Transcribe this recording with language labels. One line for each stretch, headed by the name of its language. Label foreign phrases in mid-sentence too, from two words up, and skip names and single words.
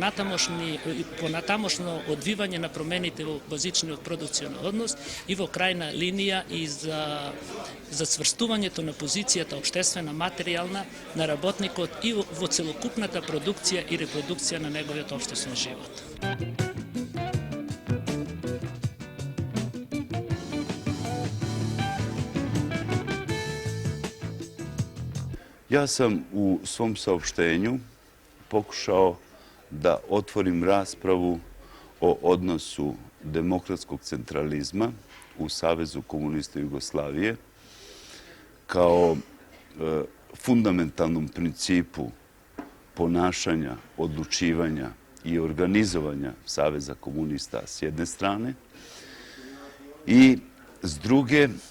Macedonian: понатамошно одвивање на промените во базичниот продукционен однос и во крајна линија и за цврстувањето на позицијата општествена, материјална на работникот и во целокупната продукција и репродукција на неговиот општествен живот.
Serbian: Ja sam u svom saopštenju pokušao da otvorim raspravu o odnosu demokratskog centralizma u Savezu komunista Jugoslavije kao fundamentalnom principu ponašanja, odlučivanja i organizovanja Saveza komunista s jedne strane i s druge